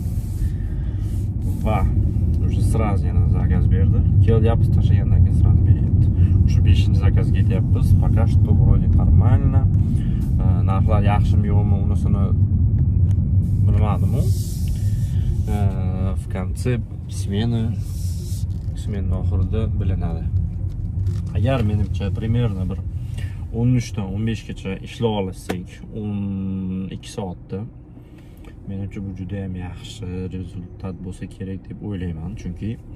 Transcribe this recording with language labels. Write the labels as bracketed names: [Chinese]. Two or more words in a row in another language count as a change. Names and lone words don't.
[Uzbek] Va [Russian] уже сразу [Uzbek] yana zakaz berdi. Kelyapmiz, tashlagandan keyin sразу beryapti. Shu 5-zakazga ketyapmiz. [Russian] Пока что вроде нормально. [Uzbek] Narxlar yaxshimi yo'qmi, unisini bilmadim. [Russian] В конце [Uzbek] smenaning oxirida bilinadi. Agar menimcha примерно bir 13 dan 15 gacha ishlab olsak, 12 soatda menimcha bu juda ham yaxshi rezultat bo'lsa kerak deb o'ylayman, chunki